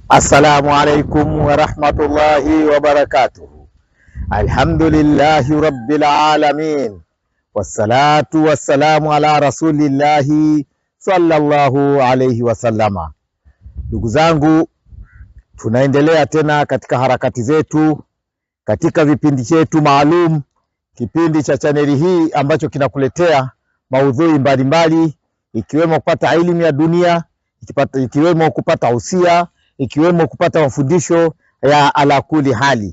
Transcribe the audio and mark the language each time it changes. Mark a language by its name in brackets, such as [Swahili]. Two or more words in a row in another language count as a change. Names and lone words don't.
[Arabic] السلام عليكم ورحمة الله وبركاته. الحمد لله رب العالمين. والصلاة والسلام على رسول الله صلى الله عليه وسلم. [Swahili] Ndugu zangu, tunaendelea tena katika harakati zetu katika vipindi chetu maalum, kipindi cha chaneli hii ambacho kinakuletea maudhui mbalimbali, ikiwemo kupata elimu ya dunia, ikiwemo kupata usia, ikiwemo kupata mafundisho ya [Arabic] على كل حال.